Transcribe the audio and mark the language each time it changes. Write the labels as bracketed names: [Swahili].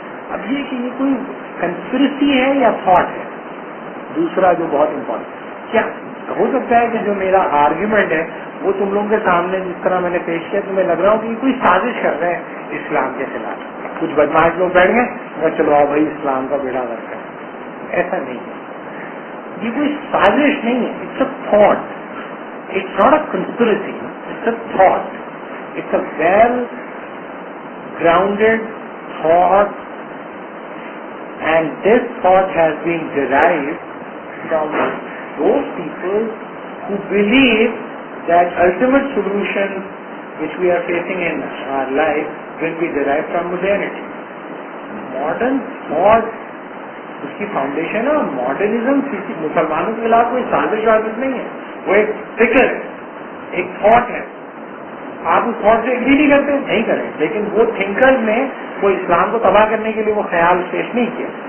[Urdu] اب یہ کہ یہ کوئی کنسپریسی ہے یا تھاٹ ہے. دوسرا جو بہت امپورٹنٹ, کیا ہو سکتا ہے کہ جو میرا آرگیومنٹ ہے وہ تم لوگوں کے سامنے جس طرح میں نے پیش کیا تمہیں لگ رہا ہو کہ کوئی سازش کر رہے ہیں اسلام کے خلاف, کچھ بدماش لوگ بیٹھ گئے اگر چلو آؤ بھائی اسلام کا بیڑا غرق ہے. ایسا نہیں ہے, یہ کوئی سازش نہیں ہے. [English] It's a thought, it's not a conspiracy, it's a thought, it's a well grounded thought, and this thought has been derived from those people who believe that ultimate solution which we are facing in our life will be derived from modernity. [Urdu] Modern thought اس کی foundation ہے, اور modernism مسلمانوں کے خلاف کوئی سازش وازش نہیں ہے, وہ ایک فکر ہے, ایک تھاٹ ہے. آپ اس تھاٹ سے ایگری نہیں کرتے, نہیں کریں, لیکن وہ تھنکرز نے وہ اسلام کو تباہ کرنے کے لیے وہ خیال پیش نہیں کیا.